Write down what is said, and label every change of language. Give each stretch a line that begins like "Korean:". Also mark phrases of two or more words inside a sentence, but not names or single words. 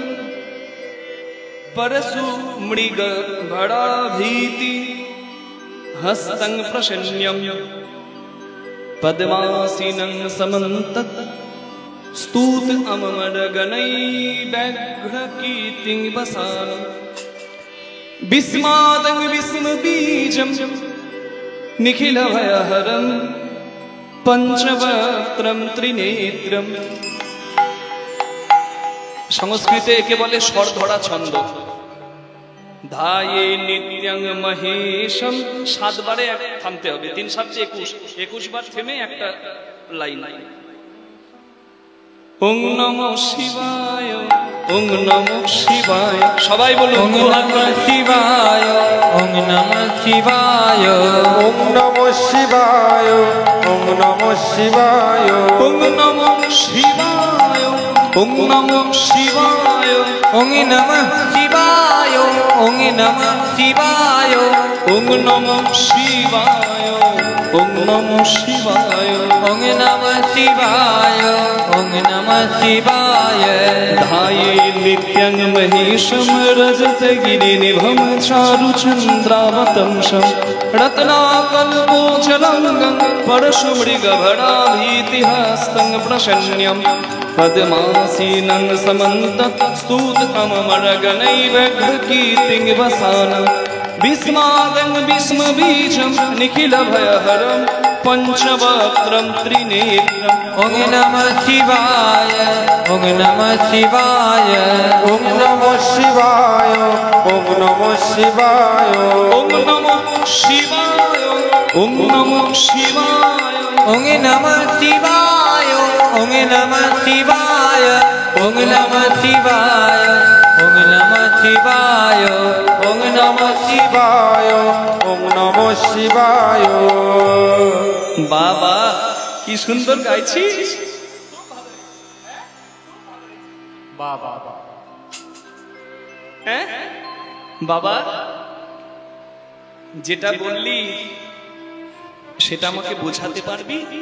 Sanskrit: পরশু মৃগ ভড়াভীতি হস্তং প্রশন্যম পদ্মাসীনং সমন্তত स्तूत अमर गणै व्याघ्र कीर्तिं वसान विस्मादं विस्म बीजं निखिल भयहरं पंचवक्त्रं त्रिनेत्रं।
Bangla: সংস্কৃতে একে বলে স্বরধরা ছন্দ।
Sanskrit: ধায়ে নিত্যং মহেশম,
Bangla: 7 বারে থামতে হবে, 3 7 21, 21 বার থেমে একটা লাইন।
Sanskrit: ওং নমো শিবায়, ওং নমো শিবায়,
Bangla: সবাই বলুন
Sanskrit: ওং নমো শিবায়, ওং নমো শিবায়, ওং নমো শিবায়, ওং নমো শিবায়, ওং নমো শিবায়, ওং নমো শিবায়, ওং নমঃ শিবায়, ওং নমঃ শিবায়, ওং নমো শিবায়, ওং নমো শিবায়, ওং নমঃ শিবায়, ওং নমঃ শিবায়। ধায়ে নিত্যং মহেশম রজত গিরিনিভম চারুচন্দ্রাবতংশম রত্নাকল্পোজ্জ্বলঙ্গং পরশু মৃগ ভড়াভীতি হস্তং প্রশন্যম পদ্মাসীনং সমন্তত स्तूत अमर गणै व्याघ्र कीर्तिं वसानं विस्मादं विस्म बीजं निखिल भयहरं पंचवक्त्रं त्रिनेत्रम्। ওং নমঃ শিবায়, ওং নমঃ শিবায়, ওং নমো শিবায়, ওং নমো শিবায়, ওং নমো শিবায়, ওং নমো শিবায়, ওং নমঃ শিবায়, ওং নমঃ শিবায়, ওং নমঃ শিবায়, ওং নমঃ শিবায়, ওং নমঃ শিবায়, ওং নমো শিবায়।
Bangla: বাবা কি সুন্দর গাইছিস। বাবা হ্যাঁ বাবা, যেটা বললি সেটা আমাকে বোঝাতে পারবি?